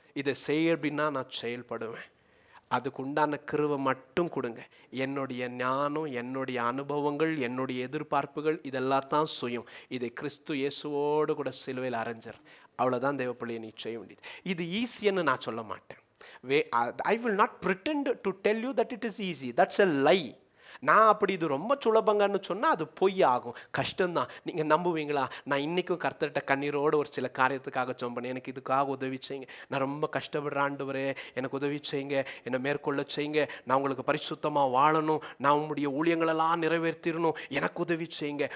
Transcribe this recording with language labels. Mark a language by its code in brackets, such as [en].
[ta] இதை செய்ய அப்படின்னா நான் செயல்படுவேன். அதுக்கு உண்டான கிருபை மட்டும் கொடுங்க. என்னுடைய ஞானம், என்னுடைய அனுபவங்கள், என்னுடைய எதிர்பார்ப்புகள் இதெல்லாம் தான் சுயம். இதை கிறிஸ்து இயேசுவோடு கூட சிலுவையில் அரைஞ்சிரு. அவ்வளோதான் தேவப்பிள்ளையை நீ செய்ய வேண்டியது. இது ஈஸின்னு நான் சொல்ல மாட்டேன். [en] I will not pretend to tell you that it is easy. That's a lie. [ta] நான் அப்படி இது ரொம்ப சுலபங்கன்னு சொன்னால் அது பொய் ஆகும், கஷ்டம்தான். நீங்கள் நம்புவீங்களா? நான் இன்றைக்கும் கர்த்தர்கிட்ட கண்ணீரோடு ஒரு சில காரியத்துக்காக சொன்னேன், எனக்கு இதுக்காக உதவி செய்யுங்க, நான் ரொம்ப கஷ்டப்படுற ஆண்டவரே, எனக்கு உதவி செய்யுங்க, என்னை மேற்கொள்ள செய்யுங்க, நான் உங்களுக்கு பரிசுத்தமாக வாழணும், நான் உங்களுடைய ஊழியங்களெல்லாம் நிறைவேற்றிடணும், எனக்கு உதவி செய்யுங்க.